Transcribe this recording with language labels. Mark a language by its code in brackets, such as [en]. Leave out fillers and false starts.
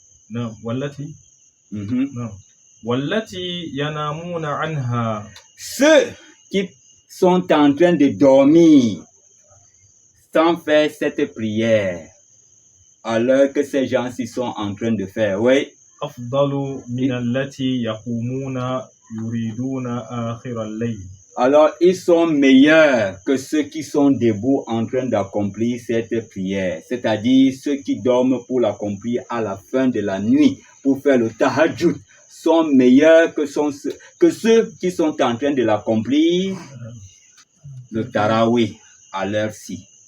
[ar] نعم والتي. Mm-hmm. نعم والتي ينامون عنها. [fr] Ceux qui sont en train de dormir sans faire cette prière, alors que ces gens-ci sont en train de faire, oui. [ar] أفضل من التي يقومون يريدون آخر الليل. [fr] Alors, ils sont meilleurs que ceux qui sont debout en train d'accomplir cette prière. C'est-à-dire, ceux qui dorment pour l'accomplir à la fin de la nuit, pour faire le tahajjud, sont meilleurs que ceux qui sont en train de l'accomplir, le tarawih, à l'heure-ci.